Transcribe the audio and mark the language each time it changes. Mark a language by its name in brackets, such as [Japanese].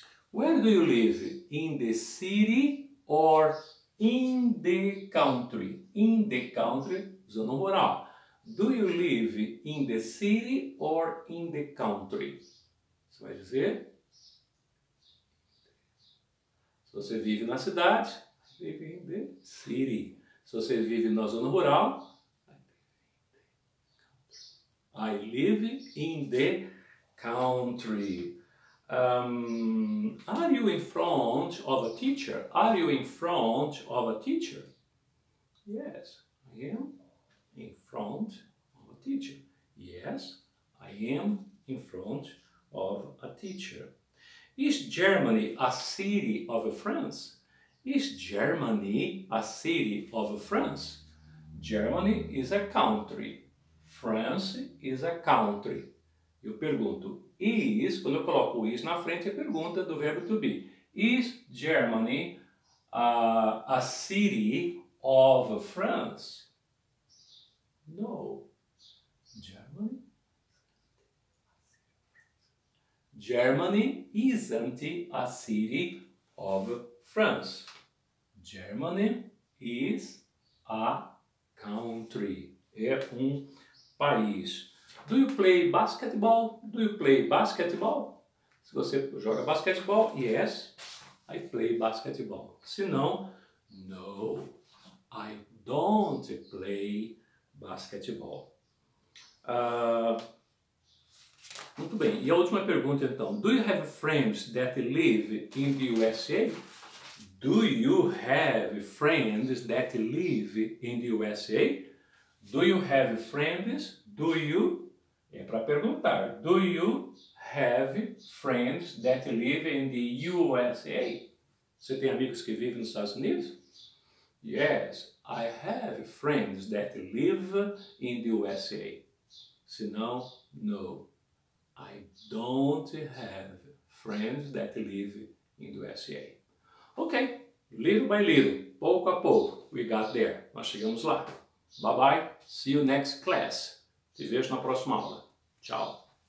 [English] Where do you live? In the city or in the country? In the country, [Portuguese] zona rural. [English] Do you live in the city or in the country? [Portuguese] Você vai dizer? Se você vive na cidade, vive [English] in the city. [Portuguese] Se você vive na zona rural, [English] I live in the country. Are you in front of a teacher? Are you in front of a teacher? Yes, I am in front of a teacher. Yes, I am in front of a teacher. Is Germany a city of France? Is Germany a city of France? Germany is a country. France is a country. [Portuguese] Eu pergunto, is, quando eu coloco is na frente, é pergunta do verbo to be. [English] Is Germany a city of France? No. Germany isn't a city of France. Germany is a country. [Portuguese] É país. [English] Do you play basketball? Do you play basketball? [Portuguese] Se você joga basquetebol, [English] yes, I play basketball. [Portuguese] Se não, [English] no, I don't play basketball. [Portuguese] Muito bem, e a última pergunta então. [English] Do you have friends that live in the USA? Do you have friends that live in the USA? Do you have friends? Do you... [Portuguese] É para perguntar. [English] Do you have friends that live in the USA? [Portuguese] Você tem amigos que vivem nos Estados Unidos? [English] Yes, I have friends that live in the USA. [Portuguese] Se não, [English] no. I don't have friends that live in the USA. Ok, little by little, [Portuguese] pouco a pouco, [English] we got there. [Portuguese] Nós chegamos lá. [English] Bye bye, see you next class. [Portuguese] Te vejo na próxima aula. Tchau.